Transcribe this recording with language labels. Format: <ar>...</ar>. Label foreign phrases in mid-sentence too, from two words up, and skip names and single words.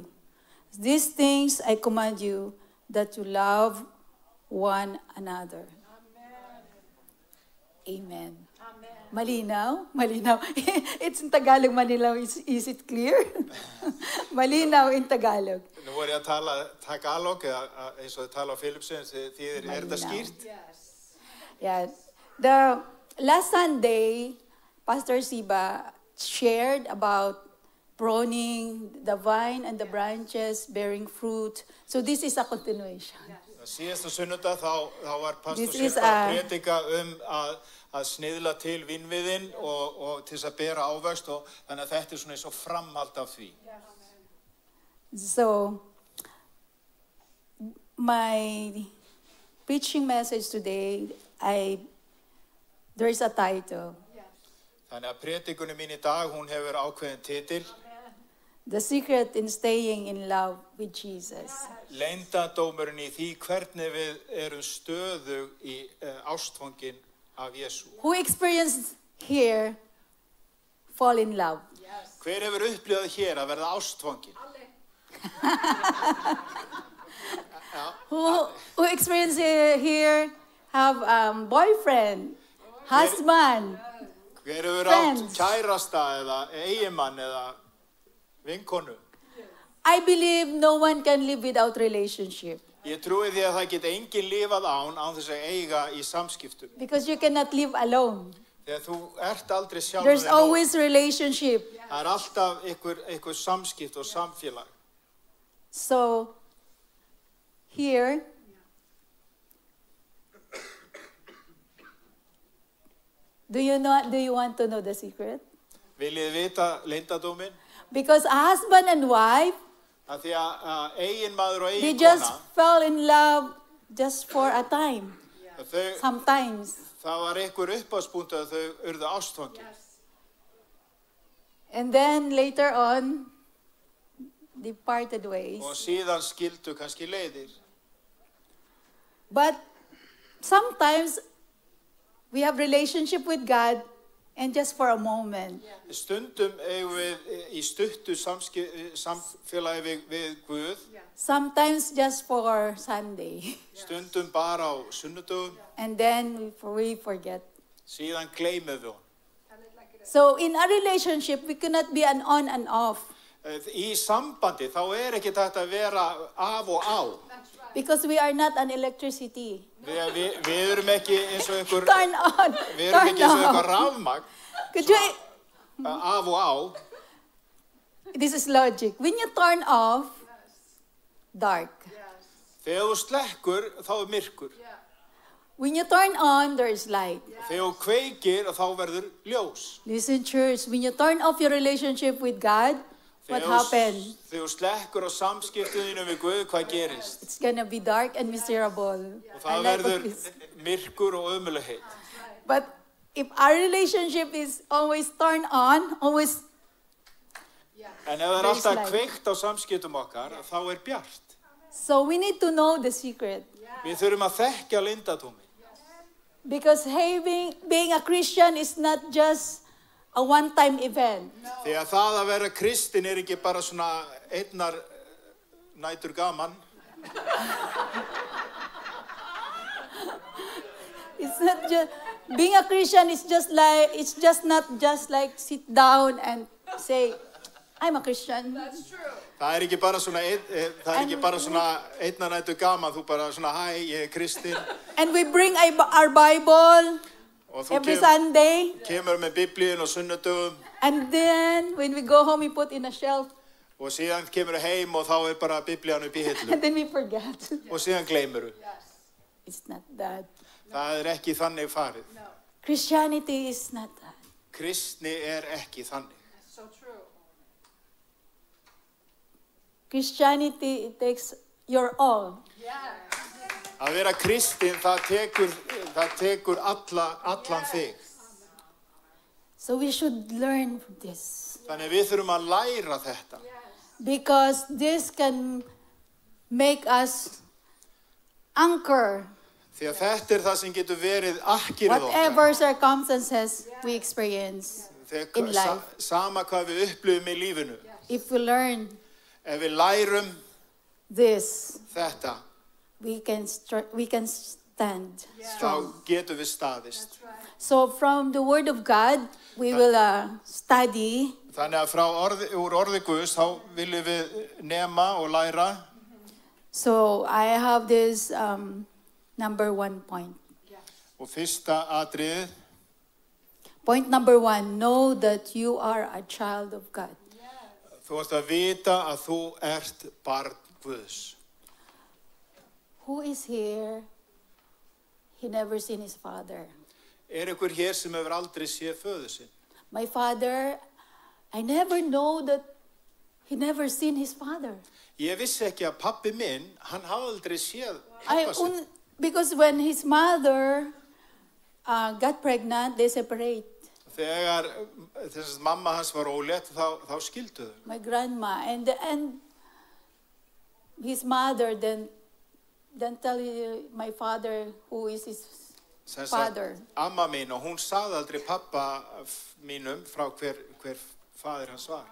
<en>These things I command you, that you love one another.</en> <tl>Amen. Malinaw? Malinaw.</tl> <en>It's in Tagalog, Malinaw. Is it clear? Malinaw in Tagalog.</en> <is>Nú voru ég að tala Tagalog, eins og þið tala á Filipsins, þýðir, er þetta skýrt?</is> <en>Yeah. The last Sunday, Pastor Siba shared about pruning the vine and the branches, bearing fruit. So this is a continuation.</en> <is>Síðasta sunnudag þá var Pastor Siba að predika að sniðla til vínviðinn og til þess að bera ávöxt, og þannig að þetta er svona eins og framhald af því.</is> <en>So, my preaching message today, there is a title.</en> <is>Þannig að predikunum mín í dag, hún hefur ákveðin titil.</is> <en>The secret in staying in love with Jesus.</en> <is>Leyndardómurinn í því hvernig við erum stöðug í ástfangin af Jesú.</is> <en>Who experienced here fall in love?</en> <is>Hver hefur upplifað hér að verða ástfangin?</is> <en>Who experienced here have boyfriend, husband,</en> <is>hver hefur átt kærasta eða eiginmann eða vinkonu?</is> <en>I believe no one can live without relationship.</en> <is>Ég trúi því að það geti enginn lifað án þess að eiga í samskiptum.</is> <en>Because you cannot live alone.</en> <is>Þegar þú ert aldrei sjálfur.</is> <en>There's always relationship.</en> <is>Það er alltaf einhver samskipt og samfélag.</is> <en>So, here, do you want to know the secret?</en> <is>Viljið vita leyndardóminn?</is> <en>Because a husband and wife,</en> <is>að því að eiginmaður og</is> <en>they</en> <is>eiginkona,</is> <en>just fell in love just for a time. Sometimes.</en> <is>Það var einhver upphafspunktur að þau urðu ástfangin.</is> <en>And then later on, they parted ways.</en> <is>Og síðan skildu kannski leiðir.</is> <en>But sometimes we have relationship with God and just for a moment.</en> <is>Stundum eigum við í stuttu samfélagi við Guð.</is> <en>Sometimes just for Sunday.</en> <is>Stundum bara á sunnudögum.</is> <en>And then we forget.</en> <is>Síðan gleymum við.</is> <en>So in a relationship, we cannot be an on and off.</en> <is>Í sambandi þá ekki hægt að vera af og á.</is> <en>Because we are not an electricity.</en> <is>Við erum ekki eins og einhver</is> <en>Turn on.</en> <is>Við erum ekki eins og einhver rafmagn.</is> <en>Could you?</en> <is>Af og á.</is> <en>This is logic. When you turn off, dark.</en> <is>Þegar þú slekkur þá myrkur.</is> <en>When you turn on, there is light.</en> <is>Þegar þú kveikir þá verður ljós.</is> <en>Listen, church. When you turn off your relationship with God, what happens?</en> <is>Þegar þú slekkur á samskiptum við Guð, hvað gerist?</is> <en>It's gonna be dark and miserable.</en> <is>Og það verður myrkur og ömurlegheit.</is> <en>But if our relationship is always turned on, always.</en> <is>En ef það alltaf kveikt á samskiptum okkar, þá bjart.</is> <en>So we need to know the secret.</en> <is>Við þurfum að þekkja leyndardóminn.</is> <en>Because being a Christian is not just a one-time event.</en> <is>Því að það að vera kristin ekki bara svona einnar nætur gaman.</is> <en>It's not just being a Christian is just like it's just not just like sit down and say, I'm a Christian. That's true.</en> <is>Það ekki bara svona einnar nætur gaman, þú bara svona hæ, ég kristin.</is> <en>And we bring our Bible</en> <is>Og þú</is> <en>every Sunday.</en> <is>kemur með Biblíun á sunnudögum.</is> <en>And then when we go home, we put in a shelf.</en> <is>Og síðan kemur heim og þá bara Biblían upp í hillu.</is> <en>And then we forget.</en> <is>Og síðan gleymur.</is> <en>It's not that.</en> <is>Það ekki þannig farið.</is> <en>No. Christianity is not that.</en> <is>Kristni ekki þannig.</is> <en>That's so true. Christianity, it takes your all. Yes.</en> <is>Að vera kristin, það tekur allan þig.</is> <en>So we should learn from this.</en> <is>Þannig við þurfum að læra þetta.</is> <en>Because this can make us anchor</en> <is>Því að þetta það sem getur verið akkirið okkar.</is> <en>whatever circumstances we experience in life.</en> <is>Sama hvað við upplifum í lífinu.</is> <en>If we learn</en> <is>Ef við lærum</is> <en>this,</en> <is>þetta,</is> <en>we can stand strong.</en> <is>þá getum við staðist.</is> <en>So from the Word of God, we will study.</en> <is>Þannig að úr orði Guðs, þá viljum við nema og læra.</is> <en>So I have this number 1 point.</en> <is>Og fyrsta atriðið,</is> <en>Point number 1, know that you are a child of God.</en> <is>þú ert að vita að þú ert barn Guðs.</is> <en>Who is here? He never seen his father.</en> <is>Einhver hér sem hefur aldrei séð föður sinn?</is> <en>My father, I never know that he never seen his father.</en> <is>Ég vissi ekki að pabbi minn, hann hafði aldrei séð pabba sinn.</is> <en>Because when his mother got pregnant, they separate.</en> <is>Þegar þess að mamma hans var ólétt, þá skildu þau.</is> <en>My grandma and his mother then tell my father who is his father.</en> <is>Amma mín, og hún sagði aldrei pappa mínum frá hver faðir hans var.</is>